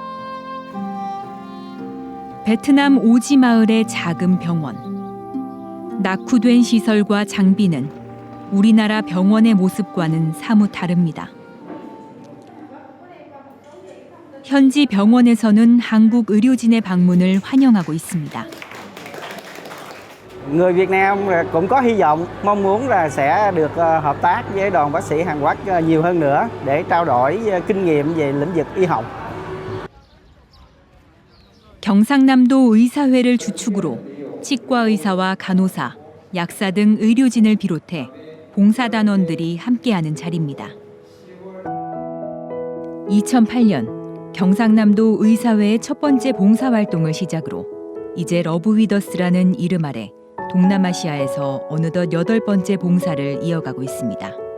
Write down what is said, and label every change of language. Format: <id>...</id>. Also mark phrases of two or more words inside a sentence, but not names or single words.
<ko>베트남 오지 마을의 작은 병원. 낙후된 시설과 장비는 우리나라 병원의 모습과는 사뭇 다릅니다. 현지 병원에서는 한국 의료진의 방문을 환영하고 있습니다.</ko> <vi>Người Việt Nam cũng có hy vọng, mong muốn là sẽ được hợp tác với đoàn bác sĩ Hàn Quốc nhiều hơn nữa để trao đổi kinh nghiệm về lĩnh vực y học.</vi> <ko>경상남도 의사회를 주축으로 치과 의사와 간호사, 약사 등 의료진을 비롯해 봉사단원들이 함께하는 자리입니다. 2008년 경상남도 의사회의 첫 번째 봉사활동을 시작으로 이제 러브 위더스라는 이름 아래 동남아시아에서 어느덧 8번째 봉사를 이어가고 있습니다.</ko>